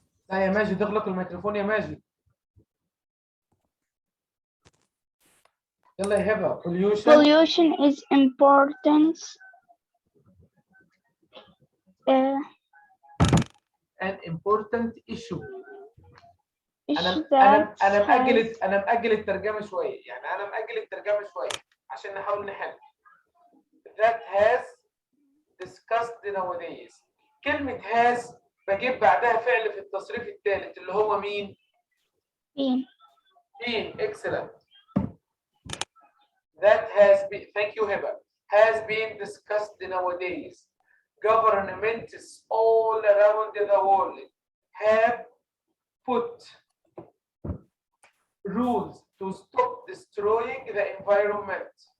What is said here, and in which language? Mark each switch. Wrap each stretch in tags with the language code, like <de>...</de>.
<ar>لا يا ماجد اغلق الميكروفون يا ماجد. يلا يا هبه.</ar> <en>Pollution is important. An important issue. issue</en> <ar>انا</ar> <en>that</en> <ar>مأجل الترجمه شويه، يعني انا مأجل الترجمه شويه عشان نحاول نحل.</ar> <en>That has discussed nowadays.</en> <ar>كلمة has بجيب بعدها فعل في التصريف الثالث اللي هو مين؟ been.</ar> <en>Excellent. That has been, thank you Hiba, has been discussed nowadays. Governments all around the world have put rules to stop destroying the environment.</en>